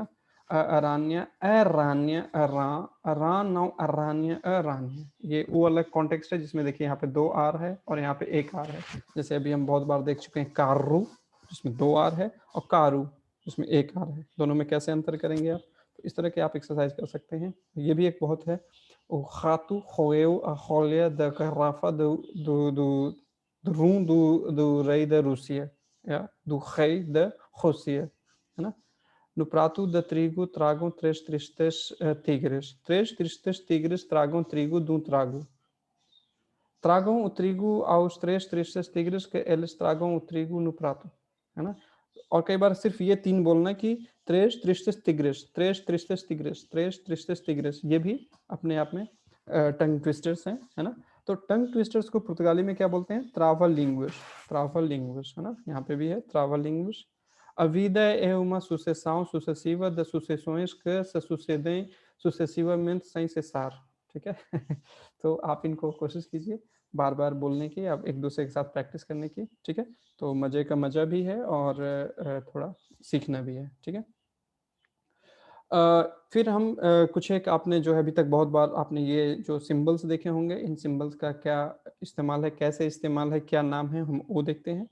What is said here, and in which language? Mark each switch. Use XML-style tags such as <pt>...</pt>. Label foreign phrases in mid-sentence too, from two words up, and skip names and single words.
<hi>अरान्य, अरान्य, अरानो, अरान्य, अरान्य। ये वो अलग कॉन्टेक्स्ट है जिसमें देखिए यहाँ पे 2 आर है और यहाँ पे 1 आर है। जैसे अभी हम बहुत बार देख चुके हैं कार्रू, जिसमें 2 आर है और कारू, जिसमें 1 आर है। दोनों में कैसे अंतर करेंगे आप? तो इस तरह के आप एक्सरसाइज़ कर सकते हैं। ये भी एक बहुत है।</hi> <pt>O rato roeu a rolha da garrafa do rei da Rússia, yeah, do rei da Rússia,</pt> <hi>है ना?</hi> <pt>No prato de trigo tragam 3 tristes tigres. 3 tristes tigres tragam trigo de um trago. Tragam o trigo aos 3 tristes tigres que eles tragam o trigo no prato,</pt> <hi>है ना? और कई बार सिर्फ़ ये 3 बोलना कि</hi> <pt>3 tristes tigres, 3 tristes tigres, 3 tristes tigres,</pt> <hi>ये भी अपने आप में</hi> <en>tongue twisters</en> <hi>हैं, है ना? तो</hi> <en>tongue twisters</en> <hi>को पुर्तगाली में क्या बोलते हैं? ट्रावा-लिंगुस, है ना? यहाँ पे भी है ट्रावा-लिंगुस।</hi> <pt>A vida é uma sucessão sucessiva de sucessões que se sucedem sucessivamente sem cessar,</pt> <hi>ठीक है? तो आप इनको कोशिश कीजिए बार-बार बोलने की, आप एक-दूसरे के साथ प्रैक्टिस करने की, ठीक है? तो मज़े का मज़ा भी है और थोड़ा सीखना भी है, ठीक है? फिर हम कुछ एक आपने जो है अभी तक बहुत बार आपने ये जो सिंबल्स देखे होंगे, इन सिंबल्स का क्या इस्तेमाल है, कैसे इस्तेमाल है, क्या नाम है, हम वो देखते हैं।</hi>